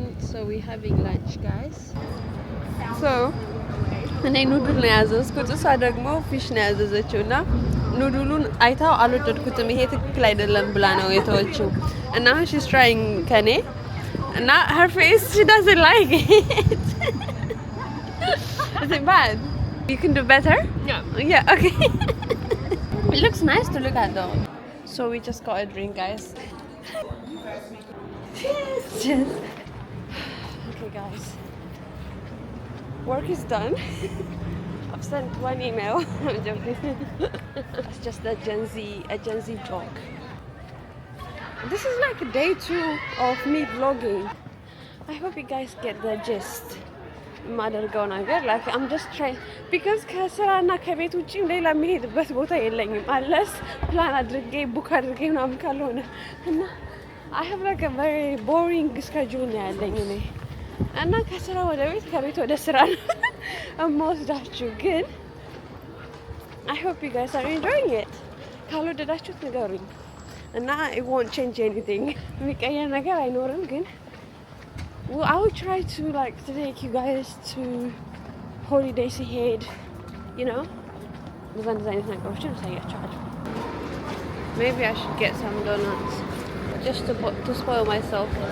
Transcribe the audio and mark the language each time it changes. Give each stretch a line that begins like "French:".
English: So we're having lunch guys.
Amharic: So እኔ ኑዱል ነው ያዘዝኩት፣ እሷ ደግሞ ፊሽ ነው ያዘዘችው እና ኑዱሉን አይታው አልወደድኩትም፣ ይሄ ትክክል አይደለም ብላ ነው የተወችው እና
English: she's trying
Amharic: ከኔ እና
English: her face she doesn't like it. Is it bad? You can do better? Yeah, okay. It looks nice to look at though. So we just got a drink guys. Cheers. Okay guys. Work is done. I've sent one email. I'm joking. It's just a Gen Z joke. This is like day 2 of me vlogging. I hope you guys get the gist.
Amharic: ማደርገው ነገር
English: like I'm just trying because
Amharic: ከስራና ከቤት ውጪ ሌላ የሚሄድበት ቦታ የለኝም unless ፕላን አድርጌ ቡክ አድርጌ ምናምን ካልሆነ እና
English: I have like a very boring schedule
Amharic: ያለኝ እኔ እና ከስራ ወደ ቤት ከቤት ወደ ስራ እምወስዳችሁ ግን
English: I hope you guys are enjoying it.
Amharic: ካልወደዳችሁት ንገሩኝ እና
English: it won't change anything.
Amharic: የሚቀየር ነገር አይኖርም ግን
English: I will try to like to take you guys to holidays ahead, you know.
Amharic: ብዙ አይነት ነገሮችን አሳያችኋለሁ.
English: Maybe I should get some donuts just to spoil myself.